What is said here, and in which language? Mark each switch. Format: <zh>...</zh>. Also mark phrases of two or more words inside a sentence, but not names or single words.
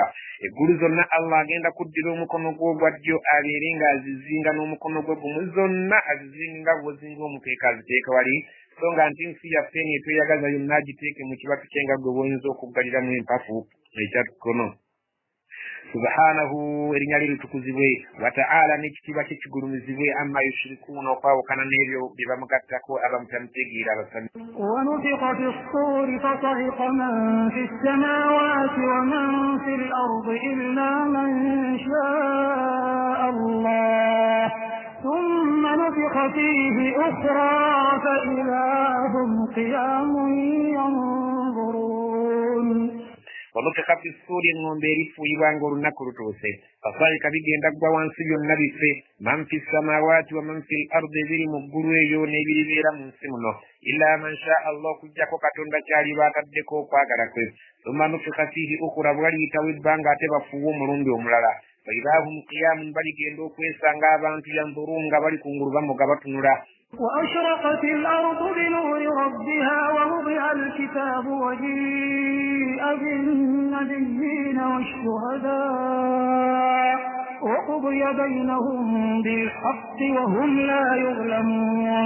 <lg>eggulu zonna allah agenda kuddira omukono gwo ogwa ddyo abeerenga azizinga n'omukono gwe gumu zonna azizinga nga bw'ozinga omukeeka aziteeka wali so nga nti nsi yaffe netweyagaza yonna agiteeke mu kibatu kyenga gwe bw'oyinza okuggaliramu empafu ekyatukono subhanahu erinnya lye litukuzibwe</lg> <ar>وتعالى</ar> <lg>n'ekitiibwa kye kigulumizibwe</lg> <ar>عما يشركون</ar> <lg>okwawukana n'ebyo bye bamugattako abamutamutegeera abasami</lg> <ar>ونفخ في الصور فصعق من في السماوات ومن في الأرض إلا من شاء الله ثم نفخ فيه أخرى فإذا هم قيام ينظرون ونفخ في الصور</ar> <lg>ngombe fuyiwa ng'olunaku lutuuse fasaalika bigenda ggwa wansi byonna bife</lg> <ar>من في السماوات ومن في الأرض</ar> <lg>ebiri mu ggulu eyo n'ebiribeera mu nsi muno</lg> <ar>إلا من شاء الله</ar> <lg>okuggyako katonda kyali baataddeko okwagala kwe</lg> <ar>ثم نفخ فيه أخرى</ar> <lg>bwaliyitawo ebbanga ate bafuuwe omulundi omulala</lg> <ar>فإذا هم قيام</ar> <lg>baligenda okwesanga abantu yanzurun nga bali kungulu bamoga batunula</lg> <ar>وأشرقت الأرض بنور ربها ووضع الكتاب وجيء بالنبيين والشهداء وقضي بينهم بالحق وهم لا يظلمون</ar>